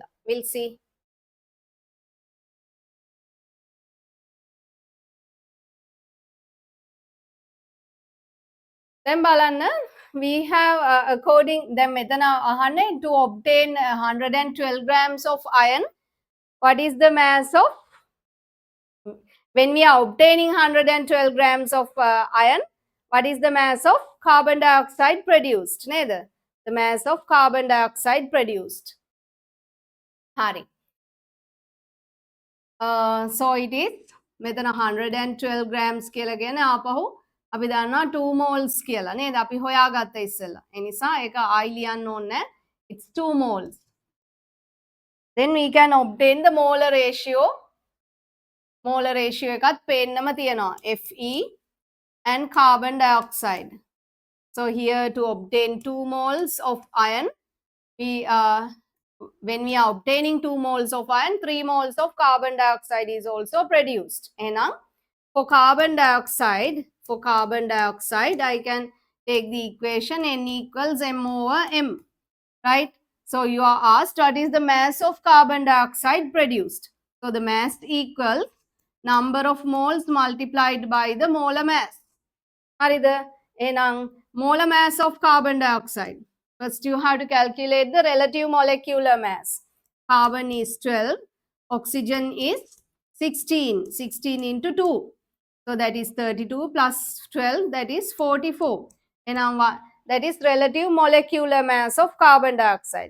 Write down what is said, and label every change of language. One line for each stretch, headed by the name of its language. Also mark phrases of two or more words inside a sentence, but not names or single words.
English: We'll see.
Sinhala: දැන් බලන්න
English: we have according
Sinhala: දැන් මෙතන අහන්නේ
English: to obtain 112 grams of iron what is the mass of when we are obtaining 112 grams of iron what is the mass of carbon dioxide produced නේද? The mass of carbon dioxide produced.
Sinhala: Hari.
English: So it is
Sinhala: මෙතන 112 grams කියලා කියන ආපහු අපි දන්නවා 2 moles කියලා නේද? අපි හොයාගත්ත ඉස්සෙල්ලා. ඒ නිසා ඒක ආයි ලියන්න ඕනේ.
English: It's 2 moles. Then we can obtain the molar ratio. Molar ratio
Sinhala: එකත් පේන්නම තියෙනවා.
English: Fe and carbon dioxide. So here to obtain 2 moles of iron, we when we are obtaining 2 moles of iron, 3 moles of carbon dioxide is also produced. And for carbon dioxide, I can take the equation N equals M over M, right? So you are asked what is the mass of carbon dioxide produced. So the mass equals number of moles multiplied by the molar mass.
Sinhala: හරිද? එහෙනම්
English: molar mass of carbon dioxide. First you have to calculate the relative molecular mass. Carbon is 12, oxygen is 16. 16 into 2. So that is 32 plus 12, that is 44. And that is relative molecular mass of carbon dioxide.